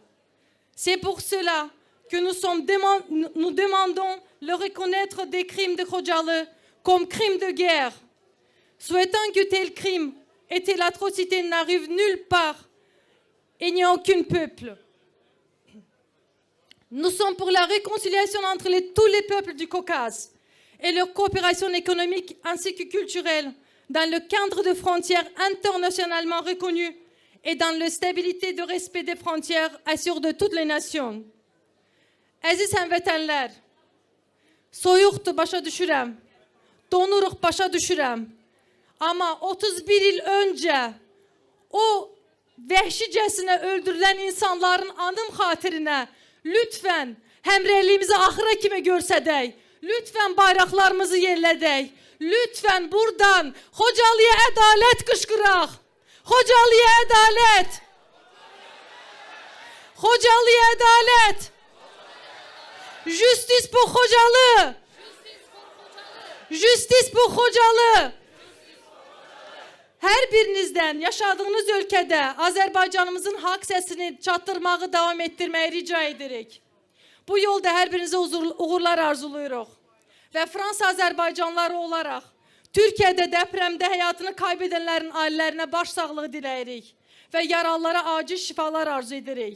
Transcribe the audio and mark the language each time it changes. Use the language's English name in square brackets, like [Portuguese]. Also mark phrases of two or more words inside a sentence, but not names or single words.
[French] C'est pour cela que nous demandons le reconnaître des crimes de Rojalı comme crimes de guerre, souhaitant que tel crime et telle atrocité n'arrivent nulle part et n'y a aucun peuple. Nous sommes pour la réconciliation entre tous les peuples du Caucase et leur coopération économique ainsi que culturelle dans le cadre de frontières internationalement reconnues et dans la stabilité de respect des frontières assurées de toutes les nations. [Azerbaijani] Aziz həmvətənlər, soyuqdur, başa düşürəm, donuruq, başa düşürəm. [Turkish] Ama 31 yıl önce o vəhşicəsinə öldürülen insanların [Azerbaijani] anım xatirinə lütfen həmrəyliyimizi axıra kimi görsədək, lütfen bayraqlarımızı yerlədək, lütfen buradan Xocalıya ədalət qışqıraq, Xocalıya ədalət, Xocalıya ədalət, [French] justice pour Xocalı, justice pour Xocalı. [Azerbaijani] Hər birinizdən yaşadığınız ölkədə Azərbaycanımızın haqq səsini çatdırmağı davam etdirməyi rica edirik. Bu yolda hər birinizə uğurlar arzuluyuruq. Və Fransa Azərbaycanlıları olaraq Türkiyədə depremdə həyatını kaybedənlərin ailələrinə başsağlığı diləyirik və yaralılara acil şifalar arzu edirik.